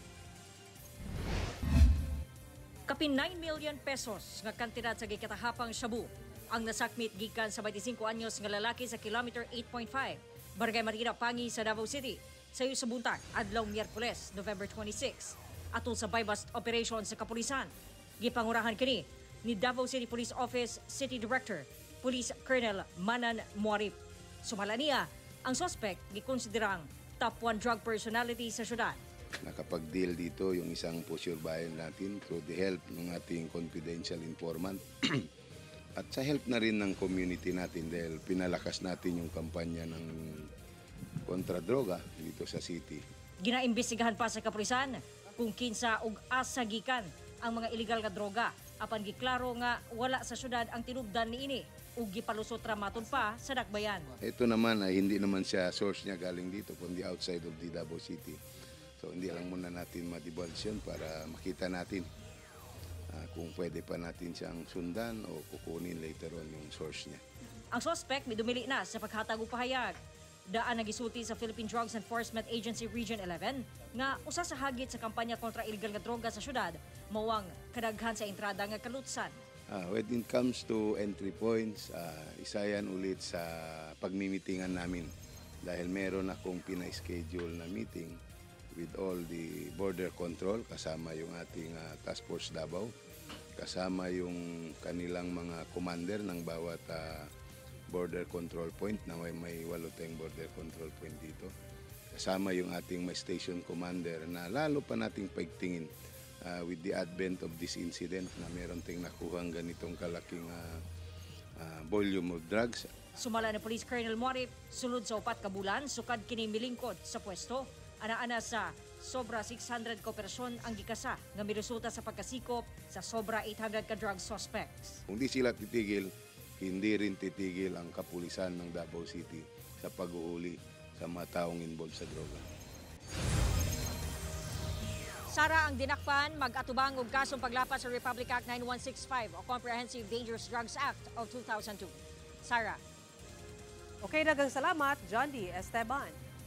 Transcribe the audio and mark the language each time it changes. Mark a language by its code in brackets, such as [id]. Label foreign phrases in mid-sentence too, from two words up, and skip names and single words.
[ceb] Kapin 9 million pesos nga kantidad sa gikatahapang shabu ang nasakmit gikan sa 25 anyos nga lalaki sa kilometer 8.5 Barangay Marina Pangi sa Davao City sayo sa buntag adlaw Miyerkules, November 26 atol sa [en] buy-bust operation [ceb] sa kapulisan. Gipangurahan kini ni Davao City Police Office City Director Police Colonel Manan Muarip. Sumala niya ang suspect gikonsiderang [en] top 1 drug personality [ceb] sa syudad. [tl] Nakapag-deal dito yung isang pusure bayan natin [en] through the help [tl] ng ating confidential informant at sa help na rin ng community natin dahil pinalakas natin yung kampanya ng kontra-droga dito sa city. [ceb] Ginaimbestigahan pa sa kapulisan kung kinsa ug asa gikan ang mga illegal nga droga apan giklaro nga wala sa syudad ang tinubdan niini ug gipalusot ramaton pa sa dakbayan. [tl] Ito naman ay hindi naman siya source niya galing dito kundi [en] outside of the [tl] Davao City. So hindi lang muna natin ma-divulge yun para makita natin kung pwede pa natin siyang sundan o kukunin [en] later on [tl] yung source niya. [ceb] Ang suspect midumili na sa paghatag og pahayag. Daan nagisulti sa Philippine Drugs Enforcement Agency Region 11 nga usa sa hagit sa kampanya kontra illegal nga droga sa syudad mawang kadaghan sa entrada nga kalutsan. [en] When it comes to entry points, [tl] isa yan ulit sa pagmimitingan namin dahil meron akong pina-schedule na [en] meeting with all the border control, [tl] kasama yung ating Task Force Davao, kasama yung kanilang mga commander ng bawat [en] border control point [tl] na may 8 tayong [en] border control point [tl] dito. Kasama yung ating may station commander na lalo pa nating paigtingin [en] with the advent of this incident [tl] na meron tayong nakuhang ganitong kalaking [en] volume of drugs. [ceb] Sumala ni Police Colonel Muarip, sulod sa 4 ka bulan, sukad kini milingkod sa pwesto. Ana-ana sa sobra 600 ka operasyon ang gikasa nga miresulta sa pagkasikop sa sobra 800 ka [en] drug suspects. [tl] Kung di sila titigil, hindi rin titigil ang kapulisan ng Davao City sa pag-uuli sa mga taong involved sa droga. [ceb] Sara ang dinakpan mag-atubang og kasong paglapas sa Republic Act 9165 o Comprehensive Dangerous Drugs Act of 2002. Sara. Okay, daghang salamat, John D. Esteban.